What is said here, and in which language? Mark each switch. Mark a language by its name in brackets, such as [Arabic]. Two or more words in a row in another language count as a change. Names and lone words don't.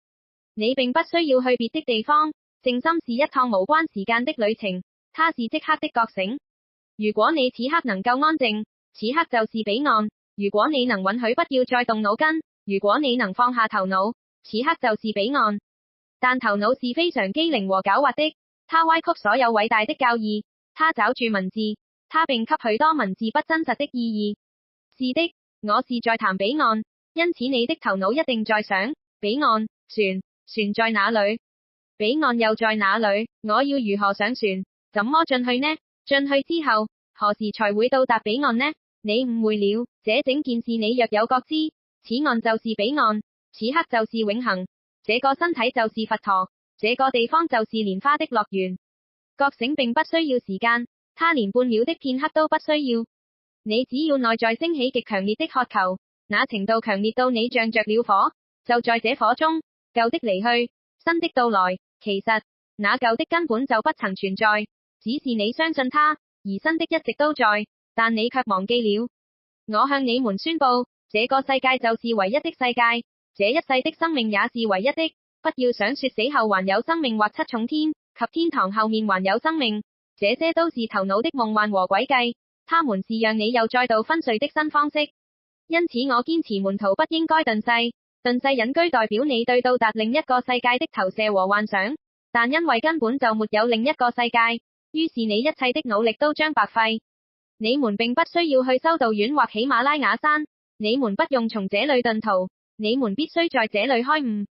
[Chinese] 你並不需要去別的地方，靜心是一趟無關時間的旅程，它是即刻的覺醒。如果你此刻能夠安靜，此刻就是彼岸。如果你能允許不要再動腦筋，如果你能放下頭腦，此刻就是彼岸。但頭腦是非常機靈和狡猾的，它歪曲所有偉大的教義，它找住文字，它並給許多文字不真實的意義。是的，我是在談彼岸，因此你的頭腦一定在想，彼岸，船在哪裏？彼岸又在哪裏？我要如何上船？怎麼進去呢？進去之後，何時才會到達彼岸呢？你誤會了，這整件事你若有覺知，此岸就是彼岸，此刻就是永恆，這個身體就是佛陀，這個地方就是蓮花的樂園。覺醒並不需要時間，它連半秒的片刻都不需要。你只要內在升起極強烈的渴求，那程度強烈到你像着了火，就在這火中，舊的離去，新的到來。其實，那舊的根本就不曾存在，只是你相信它，而新的一直都在，但你卻忘記了。我向你們宣布，這個世界就是唯一的世界，這一世的生命也是唯一的。不要想說死後還有生命或七重天，及天堂後面還有生命，這些都是頭腦的夢幻和詭計，它們是讓你又再度昏睡的新方式。因此我堅持門徒不應該遁世。遁世隱居代表你對到達另一個世界的投射和幻想，但因為根本就沒有另一個世界，於是你一切的努力都將白費。你們並不需要去修道院或喜馬拉雅山，你們不用從這裏遁逃，你們必須在這裏開悟。